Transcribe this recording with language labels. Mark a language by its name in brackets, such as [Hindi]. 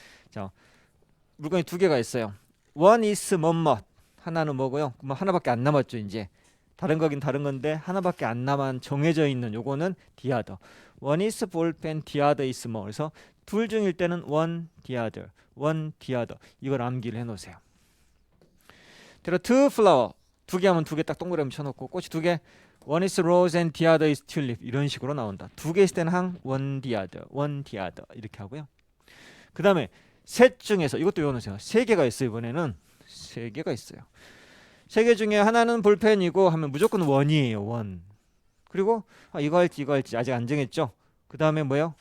[Korean] 자, 물건이 2개가 있어요. one is 뭐뭐 하나는 뭐고요? 그럼 하나밖에 안 남았죠. 이제 다른 거긴 다른 건데 하나밖에 안 남은 정해져 있는 요거는 the other. [English] one is ballpen, the other is 뭐. [Korean] 그래서 둘 중일 때는 one the other. 이걸 암기를 해놓으세요. 그리고 two flower 2개 하면 2개 딱 동그라미 쳐놓고 꽃이 2개. [English] One is rose and the other is tulip. [Korean] 이런 식으로 나온다. 2개 있을 때는 항 one the other 이렇게 하고요. 그 다음에 셋 중에서 이것도 외워놓으세요. 3개가 있어요. 이번에는 3개가 있어요. 세 개 중에 하나는 볼펜이고 하면 무조건 원이에요. 원. 그리고 이거 할지 아직 안 정했죠. 그 다음에 뭐예요?